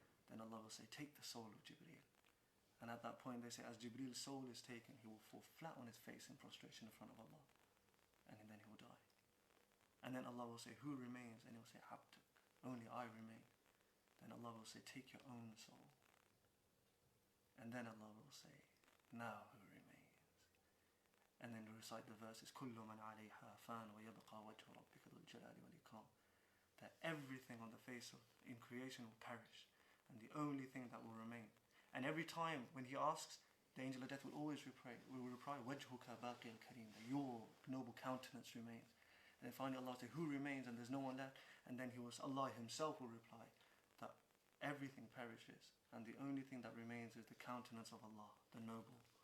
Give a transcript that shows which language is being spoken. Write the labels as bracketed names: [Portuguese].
[English] Then Allah will say, take the soul of Jibreel. And at that point they say, as Jibreel's soul is taken, he will fall flat on his face in prostration in front of Allah. And then he will die. And then Allah will say, who remains? And he will say, Abduk, only I remain. Then Allah will say, take your own soul. And then Allah will say, now who remains? And then recite the verses, [Arabic] كُلُّ مَنْ عَلَيْهَا فَانٍ وَيَبْقَى وَجْهُ رَبِّكَ ذُو الْجَلَالِ وَالْإِكْرَامِ. [English] That everything on the face in creation will perish, and the only thing that will remain. And every time when he asks, the angel of death will always reply, [Arabic] وَجْهُكَ بَاقِيَ الْكَرِيمِ, [English] that your noble countenance remains. And then finally Allah will say, who remains? And there's no one left. And then Allah himself will reply that everything perishes, and the only thing that remains is the countenance of Allah, the noble.